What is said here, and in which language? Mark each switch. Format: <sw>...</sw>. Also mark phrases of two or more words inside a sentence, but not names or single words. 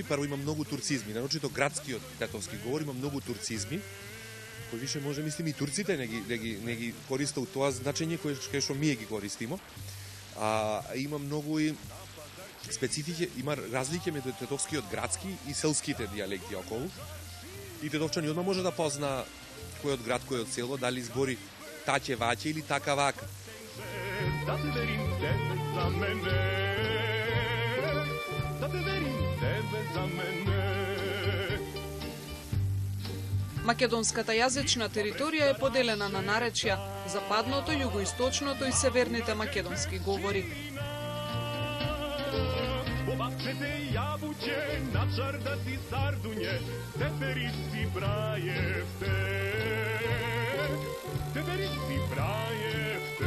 <mk>Прво има многу турцизми, нарочито градскиот тетовски говор има многу турцизми, кои више може мислим и турците не ги користат у тоа значење кое што ние ги користимо. Има многу и специфики, има разлики меѓу тетовскиот градски и селските дијалекти околу. И тетовчани одма може да позна кој од град, кој од село, дали збори таќе ваќе или така вака. Да те верим тебе за мене, да те верим тебе за мене. Македонската јазична територија е поделена на наречја, западното, југоисточното и северните македонски говори. Овакчете јабуќе, на чардати сардуње, тетерици брајевте, тетерици брајевте.</mk>